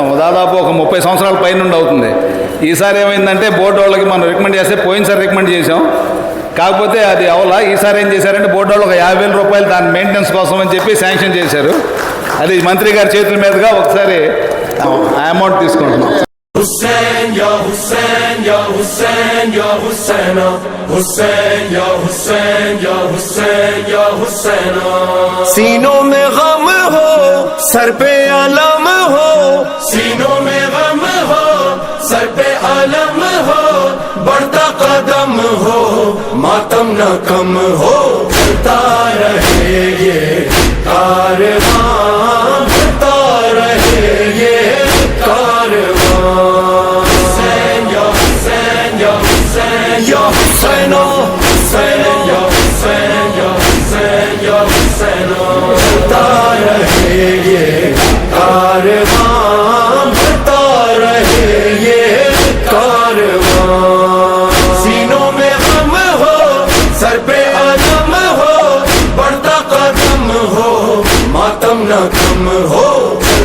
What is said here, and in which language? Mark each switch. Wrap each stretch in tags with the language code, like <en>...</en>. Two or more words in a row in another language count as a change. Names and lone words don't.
<te>దాదాపు ఒక 30 సంవత్సరాల పైన అవుతుంది. ఈసారి ఏమైందంటే బోర్డు వాళ్ళకి మనం రికమెండ్ చేస్తే పోయినసారి రికమెండ్ చేసాం, కాకపోతే అది అవలా. ఈసారి ఏం చేశారంటే బోర్డు వాళ్ళు ఒక 50,000 రూపాయలు దాని మెయింటెనెన్స్ కోసం అని చెప్పి శాంక్షన్ చేశారు. అది మంత్రి గారి చేతుల మీదుగా ఒకసారి ఆ అమౌంట్ తీసుకుంటున్నాం.</te> <hi>Hussein ya Hussein ya Hussein ya Hussein Hussein ya Hussein ya Hussein ya Hussein सीनों में गम हो सर पे अलम हो सीनों में गम हो सर पे अलम हो बढ़ता कदम हो मातम न कम हो चलता रहे ये कारवां बढ़ता रहे ये कारवां Ya Hussein, Hussein, Ya Hussein, Ya Hussein, Ya Hussein, चलता रहे ये कारवां, बढ़ता रहे ये कारवां. सीनों में गम हो, सर पे अलम हो, बढ़ता कदम हो, मातम न कम हो.</hi>